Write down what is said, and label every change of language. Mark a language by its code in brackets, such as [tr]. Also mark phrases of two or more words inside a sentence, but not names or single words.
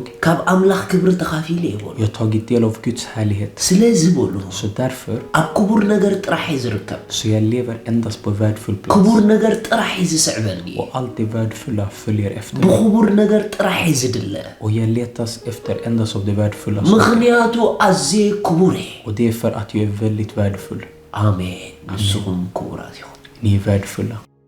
[ti] ካብ ኣምላኽ ክብሪ ተኻፊለ ይበሉ [sv] Jag har tagit del av Guds härlighet. [ti] ስለዚ በሉ [sv] Så därför. [ti] ኣብ ክቡር ነገር ጥራሕ እዩ ዝርከብ [sv] Så jag lever endast på värdefull plats. [ti] ክቡር ነገር ጥራሕ እዩ ዝስዕበኒ [sv] Och allt det värdefulla följer efter. [ti] ብክቡር ነገር ጥራሕ እዩ ዝድለ [sv] Och jag letas efter endast av det värdefulla. [ti] ምክንያቱ ኣዝየ ክቡር እየ [sv] Och det är för att jag är väldigt värdefull. [ti] ኣሜን ንስኹም ክቡራት ኢኹም [sv] Ni är värdefulla.